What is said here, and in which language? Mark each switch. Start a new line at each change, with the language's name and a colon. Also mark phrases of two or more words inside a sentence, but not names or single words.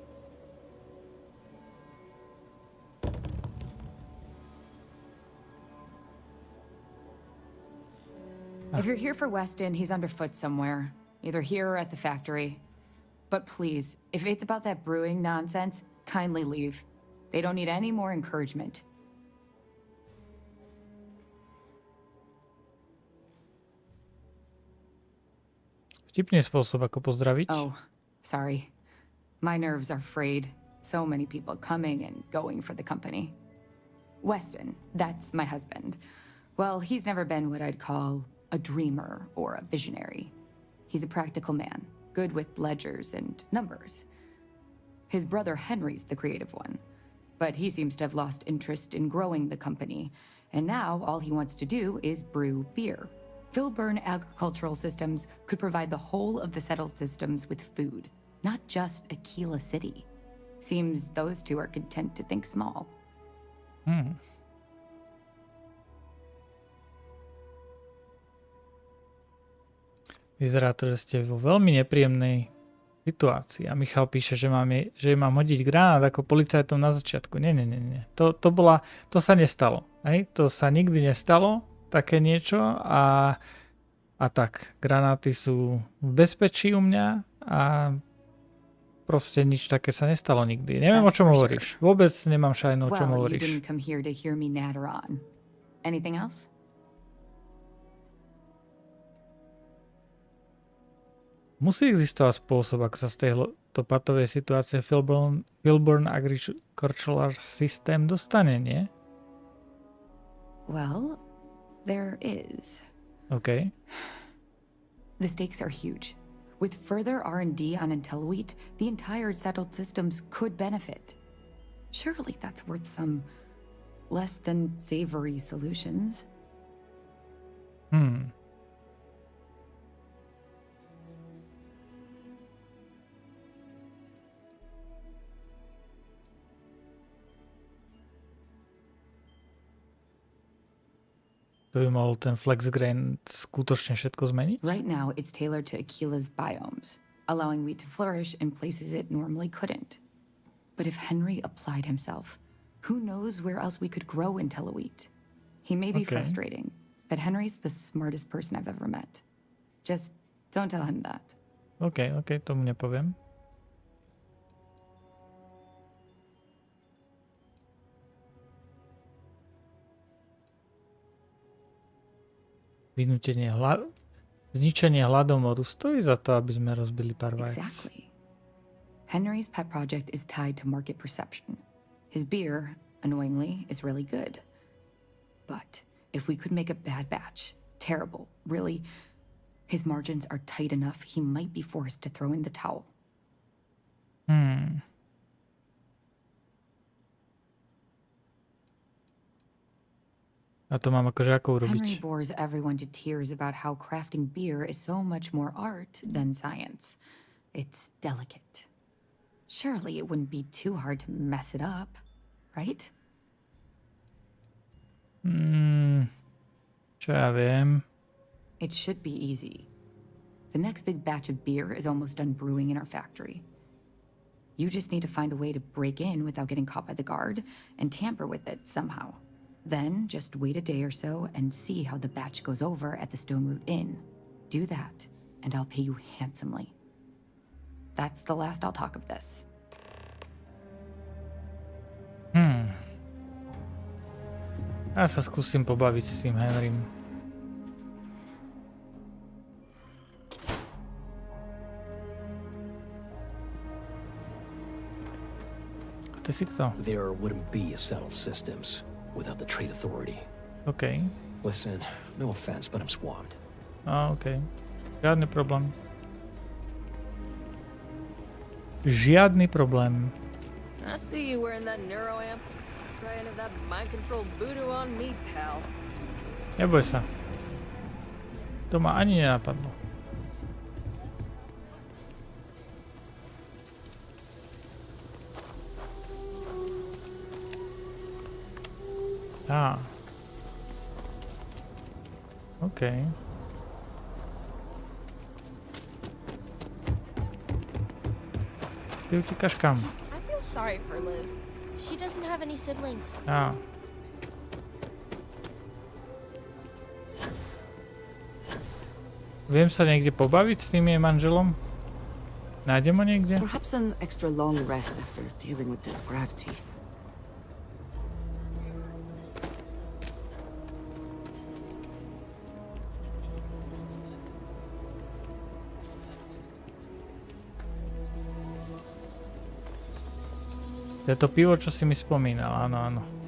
English: If you're here for Weston, he's underfoot somewhere. Either here or at the factory. But please, if it's about that brewing nonsense, kindly leave. They don't need any more encouragement.
Slovak: Vtipný spôsob, ako pozdraviť.
English: Oh, sorry. My nerves are frayed. So many people coming and going for the company. Weston, that's my husband. Well, he's never been what I'd call a dreamer or a visionary. He's a practical man, good with ledgers and numbers. His brother Henry's the creative one, but he seems to have lost interest in growing the company, and now all he wants to do is brew beer. Filburn Agricultural Systems could provide the whole of the settled systems with food, not just Aquila City. Seems those two are content to think small.
Slovak: Vyzerá to, že ste vo veľmi nepríjemnej situácii. A Michal píše, že mám hodiť granát ako policajtom na začiatku. Nie. To sa nestalo. Hej? To sa nikdy nestalo, také niečo. A tak, granáty sú v bezpečí u mňa a proste nič také sa nestalo nikdy. Neviem, o čom hovoríš. Vôbec nemám šajnu, o čom hovoríš.
English: You didn't come here to hear me natter on. Anything else?
Slovak: Musí existovať spôsob, ako sa z tejto patovej situácie Filburn Agricultural System dostane, nie?
English: Well, there is. Okay. The stakes are huge. With further R&D on IntelliWheat, the entire settled systems could benefit. Surely that's worth some less than savory solutions.
Slovak: To by mohol ten FlexGrain skutočne všetko zmeniť?
English: Right now, it's tailored to Aquila's biomes, allowing wheat to flourish in places it normally couldn't. But if Henry applied himself, who knows where else we could grow IntelliWheat? He may be frustrating, but Henry's the smartest person I've ever met. Just don't tell him that.
Slovak: OK, tomu nepoviem. Zničenie hladomoru stojí za to, aby sme rozbili pár vajec.
English: Exactly. Henry's pet project is tied to market perception. His beer, annoyingly, is really good. But if we could make a bad batch, terrible, really, his margins are tight enough he might be forced to throw in the towel.
Slovak: A to mám akože ako urobiť?
English: Henry bores everyone to tears about how crafting beer is so much more art than science. It's delicate. Surely it wouldn't be too hard to mess it up, right?
Slovak: Čo ja viem.
English: It should be easy. The next big batch of beer is almost done brewing in our factory. You just need to find a way to break in without getting caught by the guard and tamper with it somehow. Then just wait a day or so and see how the batch goes over at the Stone Root Inn. Do that, and I'll pay you handsomely. That's the last I'll talk of this.
Slovak: Ja sa skúsim pobaviť s tým Henrym. Ty si kto?
English: There wouldn't be a settled systems without the trade authority. OK. Listen, no offense, but I'm swamped.
Slovak: OK. Žiadny problém. Žiadny problém.
English: I see you wearing that neuro amp. Try any of that mind control voodoo on me, pal.
Slovak: Neboj sa. To ma ani nenapadlo. Á. OK. Ty utíkaš kam?
English: I feel sorry for Liv. She doesn't have any siblings. Á.
Slovak: Viem sa niekde pobaviť s tým jej manželom? Nájdem ho niekde?
English: Perhaps an extra long rest after dealing with this gravity.
Slovak: To je to pivo, čo si mi spomínal, áno, áno.